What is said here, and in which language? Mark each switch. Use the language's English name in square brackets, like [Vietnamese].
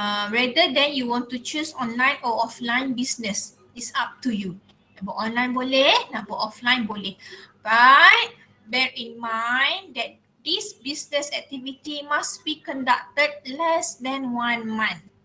[English] Rather than you want to choose online or offline business, it's up to you. [Malay] Nak buat online boleh, nak buat offline boleh. [English] But bear in mind that this business activity must be conducted less than 1 month.